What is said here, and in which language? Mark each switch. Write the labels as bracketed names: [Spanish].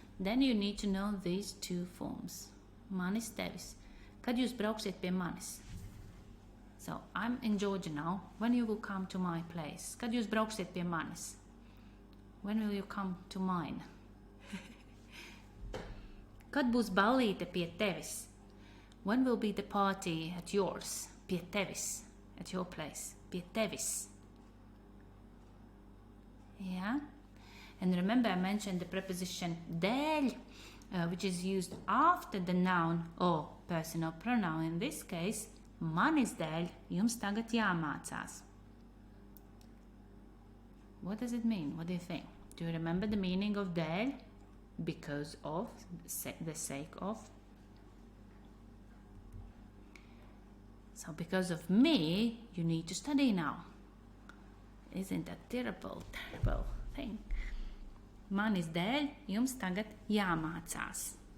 [English] Then you need to know these two forms. Manis tevis. [Latvian] Kad jūs brauksiet pie manis? [English] So, I'm in Georgia now. When you will come to my place? [Latvian] Kad jūs brauksiet pie manis? [English] When will you come to mine? [Latvian] Kad būs ballīte pie tevis? [English] When will be the party at yours? [Latvian] Pie tevis. [English] At your place. [Latvian] Pie tevis. [English] Yeah? And remember I mentioned the preposition dēļ, which is used after the noun or personal pronoun. In this case, [Latvian] manis dēļ jums tagad jāmācās. [English] What does it mean? What do you think? Do you remember the meaning of dēļ? Because of, the sake of. So because of me, you need to study now. Isn't that terrible thing? [Latvian] Manis dēļ jums tagad jāmācās.